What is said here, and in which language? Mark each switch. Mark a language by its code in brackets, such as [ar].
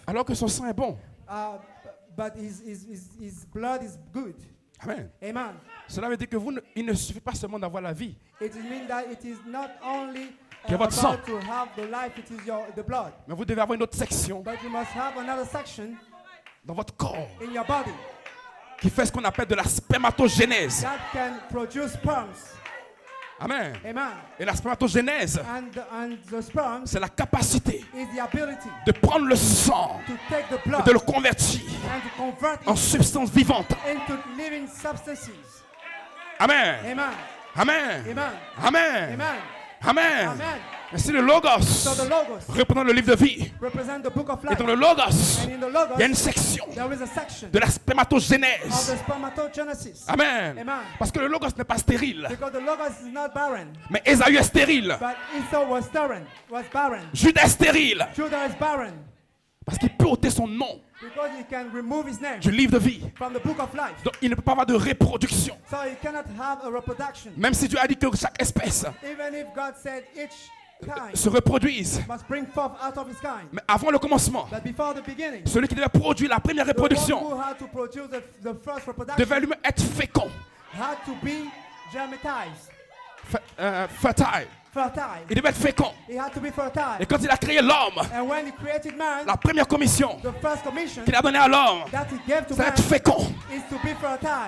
[fr] Alors que son sang est bon. [en] But his blood is good. [fr] Amen. [en] Amen. [fr] Cela veut dire que il ne suffit pas seulement d'avoir la vie, [en] It means that it is not only [fr] Que votre sang. [en] about to have the life, it is the blood. [fr] mais vous devez avoir une autre section [en] But you must have another section [fr] dans votre corps [en] in your body [fr] qui fait ce qu'on appelle de la spermatogénèse. [en] that can produce sperms. [fr] Amen. [en] Amen. [fr] Et la spermatogénèse, [en] And the sperms [fr] c'est la capacité [en] is the ability [fr] de prendre le sang [en] to take the [fr] et [en] blood [fr] de le convertir [en] and to convert [fr] en [en] it [fr] substance vivante. [en] into living substances. [fr] Amen. [en] Amen. [fr] Amen. [en] Amen. [fr] Amen. [en] Amen. [fr] Amen. [en] Amen. [fr] Merci le Logos. [en] So the Logos [fr] Représente le livre de vie. [en] represent the book of [fr] Et [en] life. [fr] dans le Logos, [en] And in the Logos, [fr] il y a une section [en] there is a section [fr] de la [en] of the [fr] spermatogénèse. [en] spermatogenesis. [fr] Amen. [en] Amen. [fr] Parce que le Logos n'est pas stérile. [en] Because the Logos is not barren, [fr] Mais Ésaü est stérile. [en] but Esau was barren. [fr] Judas est stérile. [en] Judah is barren [fr] Parce qu'il peut ôter son nom [en] because he can remove his name [fr] du livre de vie. [en] from the book of life. [fr] Donc il ne peut pas avoir de reproduction. [en] So he cannot have a reproduction. [fr] Même si Dieu a dit que chaque espèce [en] Even if God said each kind [fr] se reproduise. [en] must bring forth out of his kind. [fr] Mais avant le commencement, [en] But before the beginning, [fr] celui qui devait produire la première [en] the one [fr] reproduction [en] who had to produce the first reproduction [fr] devait lui-même être fécond, [en] had to be germatized, [fr] fertile. [en] fertile. [fr] Il devait être fécond. [en] He had to be [fr] Et [en] fertile. [fr] quand il a créé l'homme, [en] And when he created man, [fr] la première commission [en] the first commission [fr] qu'il a donnée à l'homme, [en] that he gave to [fr] c'est [en] man [fr] d'être fécond. [en] is to be fertile.